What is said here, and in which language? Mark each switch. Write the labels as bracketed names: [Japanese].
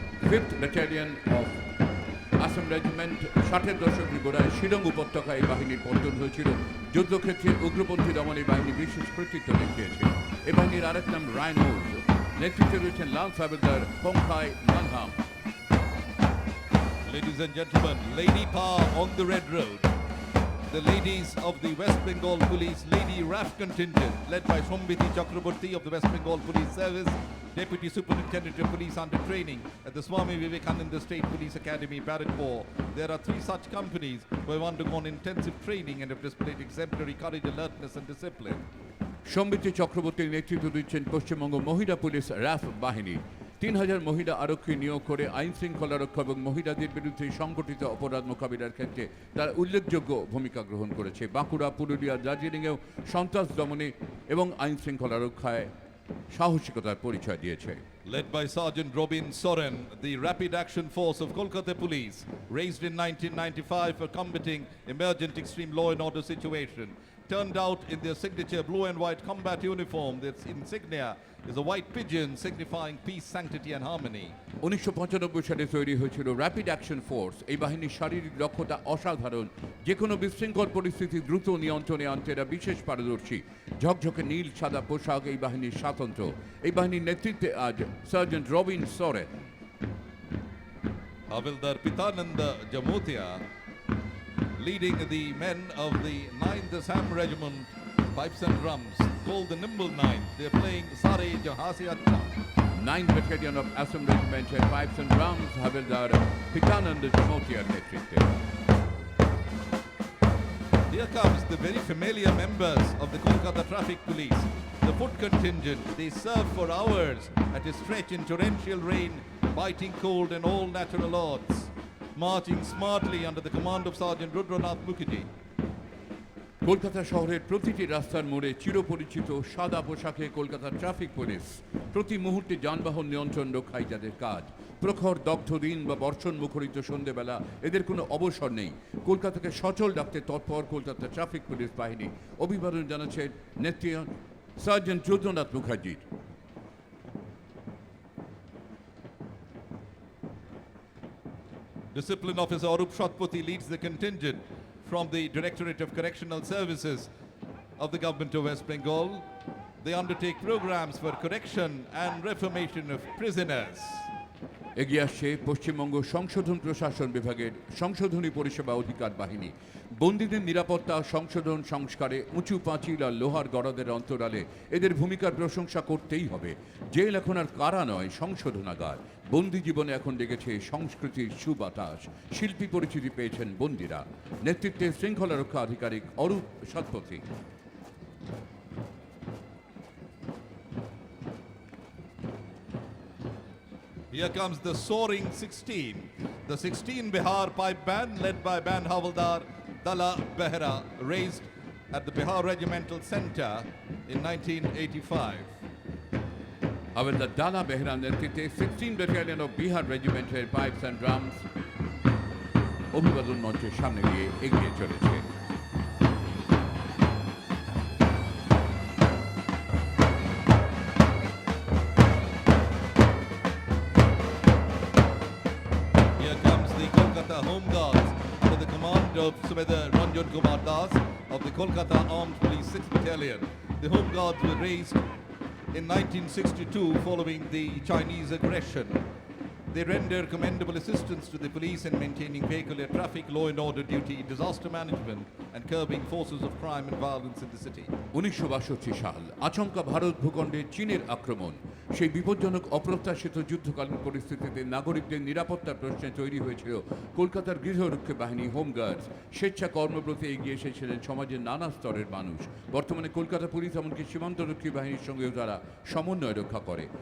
[English] 5th Battalion of [Bangla] Assam regiment 60-এর দশকের গোড়ায় শিলং উপত্যকায় এই বাহিনীর পত্তন হয়েছিল। যুদ্ধক্ষেত্রে উগ্রপন্থী দমনে বাহিনী বিশেষ কৃতিত্ব দেখিয়েছে। এই বাহিনীর আরেক নাম রাইনোজ। নেতৃত্বে রয়েছেন লাল সাবেদার পঙ্কাই মানহাম। [English] Ladies and gentlemen, Lady Power on the Red Road. The ladies of the West Bengal Police Lady RAF contingent, led by Sombiti Chakraborty of the West Bengal Police Service, Deputy Superintendent of Police under training at the Swami Vivekananda State Police Academy, Barrackpore. There are 3 such companies who have undergone intensive training and have displayed exemplary courage, alertness and discipline. [Bangla] সম্বিতি চক্রবর্তীর নেতৃত্ব দিচ্ছেন পশ্চিমবঙ্গ মহিলা police RAF বাহিনী। 3000 মহিলা আরক্ষী নিয়োগ করে আইন শৃঙ্খলা রক্ষা এবং মহিলাদের বিরুদ্ধে সংগঠিত অপরাধ মোকাবিলার ক্ষেত্রে তারা উল্লেখযোগ্য ভূমিকা গ্রহণ করেছে। বাঁকুড়া, পুরুলিয়া, দার্জিলিংয়েও সন্ত্রাস দমনে এবং আইন শৃঙ্খলা রক্ষায় সাহসিকতার পরিচয় দিয়েছে। [English] Led by Sergeant Robin Soren, the Rapid Action Force of Kolkata Police, raised in 1995 for combating emergent extreme law and order situation, turned out in their signature blue and white combat uniform. Its insignia is a white pigeon signifying peace, sanctity and harmony. [Bangla] 1995 সালে তৈরি হয়েছিল rapid action force. এই বাহিনীর শারীরিক দক্ষতা অসাধারণ। যে কোনো বিশৃঙ্খল পরিস্থিতি দ্রুত নিয়ন্ত্রণে আনতে এরা বিশেষ পারদর্শী। ঝকঝকে নীল সাদা পোশাক এই বাহিনীর স্বাতন্ত্র্য। এই বাহিনীর নেতৃত্বে আজ sergeant Robin Soren. [English] Havildar Pitananda Jamotia, leading the men of the 9th Assam Regiment, pipes and drums, called the Nimble Nine. They're playing Sare Jahasi Acha. 9th Battalion of Assam Regiment pipes and drums, [Bangla] হাবিলদার পিতানন্দ জামোতিয়ার নেতৃত্বে। [English] Here comes the very familiar members of the Kolkata Traffic Police, the foot contingent. They serve for hours at a stretch in torrential rain, biting cold and all natural odds, marching smartly under the command of Sergeant Rudranath Mukherjee. [Bangla] Kolkata শহরের প্রতিটি রাস্তার মোড়ে চিরপরিচিত সাদা পোশাকে Kolkata traffic police. প্রতি মুহূর্তে যানবাহন নিয়ন্ত্রণ রক্ষাই যাদের কাজ। প্রখর দগ্ধ দিন বা বর্ষণ মুখরিত সন্ধ্যেবেলা এদের কোনো অবসর নেই। কলকাতাকে সচল রাখতে তৎপর কলকাতা ট্রাফিক পুলিশ বাহিনী। অভিবাদন জানাচ্ছেন নেতৃত্ব সার্জেন্ট রুদ্রনাথ মুখার্জির। [English] Discipline Officer Arup Shatpati leads the contingent from the Directorate of Correctional Services of the Government of West Bengal. They undertake programs for correction and reformation of prisoners. [Bangla] এগিয়ে আসছে পশ্চিমবঙ্গ সংশোধন প্রশাসন বিভাগের সংশোধনী পরিষেবা অধিকার বাহিনী। বন্দীদের নিরাপত্তা, সংশোধন, সংস্কারে উঁচু পাঁচিল আর লোহার গড়াদের অন্তরালে এদের ভূমিকার প্রশংসা করতেই হবে। জেল এখন আর কারা নয়, সংশোধনাগার। বন্দি জীবনে এখন ডেকেছে সংস্কৃতির সুবাতাস। শিল্পী পরিচিতি পেয়েছেন বন্দীরা। নেতৃত্বে শৃঙ্খলা রক্ষা আধিকারিক Arup সৎপথী। [English] Here comes the Soaring 16. The 16 Bihar pipe band led by Band Havildar Dala Behra raised at the Bihar Regimental Center in 1985. [Bangla] হাবিলদার দালা বেহরার নেতৃত্বে 16 battalion of Bihar রেজিমেন্টের pipes and drums অভিবাদন মঞ্চের সামনে গিয়ে এগিয়ে চলেছে। [English] Here comes the Kolkata Home Guards under the command of Subedar Ranjan Kumar Das of the Kolkata Armed Police 6th Battalion. The Home Guards were raised in 1962 following the Chinese aggression. They render commendable assistance to the police in maintaining vehicular traffic, law and order duty, disaster management and curbing forces of crime and violence in the city. [Bangla] 1962 সাল আচমকা ভারত ভূখণ্ডে চীনের আক্রমণ, সেই বিপজ্জনক অপ্রত্যাশিত যুদ্ধকালীন পরিস্থিতিতে নাগরিকদের নিরাপত্তার প্রশ্নে তৈরি হয়েছিল কলকাতার গৃহরক্ষী বাহিনী হোমগার্ডস। স্বেচ্ছা কর্মব্রতে এগিয়ে এসেছিলেন সমাজের নানা স্তরের মানুষ। বর্তমানে কলকাতা পুলিশ এমনকি সীমান্তরক্ষী বাহিনীর সঙ্গেও তারা সমন্বয় রক্ষা করে।